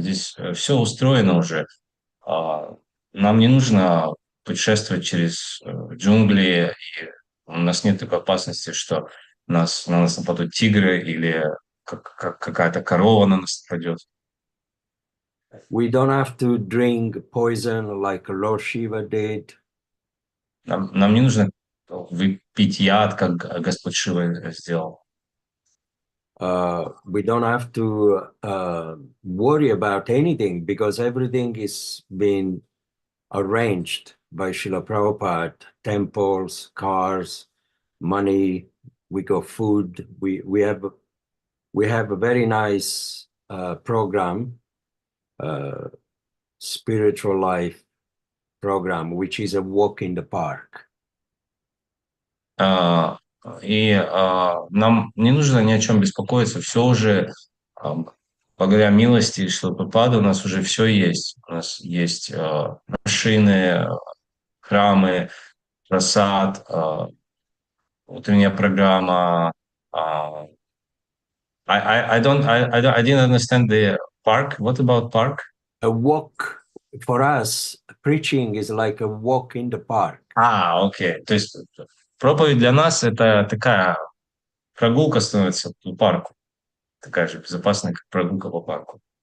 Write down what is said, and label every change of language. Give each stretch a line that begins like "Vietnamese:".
Russian: Здесь все устроено уже. Нам не нужно путешествовать через джунгли, и у нас нет такой опасности, что на нас нападут тигры или какая-то корова на нас нападет.
English: We don't have to drink poison like Lord Shiva did.
Russian: Нам не нужно пить яд, как Господь Шива сделал.
English: We don't have to worry about anything because everything is being arranged by Srila Prabhupada. Temples, cars, money, we got food. We have a very nice program, spiritual life program, which is a walk in the park.
Russian: И нам не нужно ни о чем беспокоиться, все уже, благодаря милости Шрилы Прабхупады, у нас уже все есть. У нас есть машины, храмы, прасад, утренняя программа.
English: I didn't understand the park. What about park? A walk for us, preaching is like a walk in the park.
Russian: Окей. То есть проповедь для нас это такая прогулка становится по парку. Такая же безопасная, как прогулка по парку.